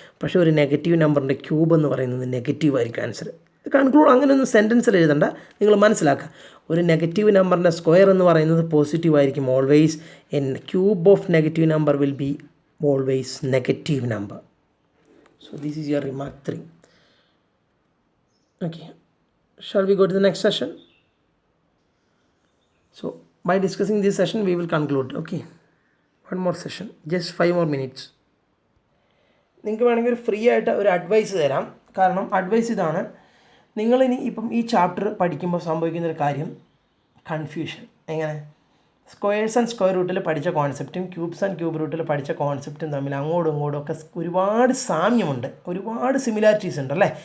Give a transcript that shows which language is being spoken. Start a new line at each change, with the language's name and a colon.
Malayalam: പക്ഷേ ഒരു നെഗറ്റീവ് നമ്പറിൻ്റെ ക്യൂബ് എന്ന് പറയുന്നത് നെഗറ്റീവ് ആയിരിക്കും ആൻസർ. കൺക്ലൂഡ് അങ്ങനെയൊന്നും സെൻറ്റൻസിൽ എഴുതണ്ട, നിങ്ങൾ മനസ്സിലാക്കുക. ഒരു നെഗറ്റീവ് നമ്പറിൻ്റെ സ്ക്വയർ എന്ന് പറയുന്നത് പോസിറ്റീവ് ആയിരിക്കും always.
English: N cube of negative number will be always negative number. So this is your remark 3. Okay, shall we go to the next session? So by discussing this session we will conclude. Okay, one more session, just 5 more minutes.
Malayalam: നിങ്ങൾക്ക് വേണമെങ്കിൽ ഒരു free ആയിട്ട് ഒരു advice തരാം. കാരണം advice ഇതാണ്, നിങ്ങളിനി ഇപ്പം ഈ ചാപ്റ്റർ പഠിക്കുമ്പോൾ സംഭവിക്കുന്നൊരു കാര്യം കൺഫ്യൂഷൻ. എങ്ങനെ? സ്ക്വയേഴ്സ് ആൻഡ് സ്ക്വയർ റൂട്ടിൽ പഠിച്ച കോൺസെപ്റ്റും ക്യൂബ്സ് ആൻഡ് ക്യൂബ് റൂട്ടിൽ പഠിച്ച കോൺസെപ്റ്റും തമ്മിൽ അങ്ങോട്ടും ഇങ്ങോട്ടും ഒക്കെ ഒരുപാട് സാമ്യമുണ്ട്, ഒരുപാട് സിമിലാരിറ്റീസ് ഉണ്ട് അല്ലേ?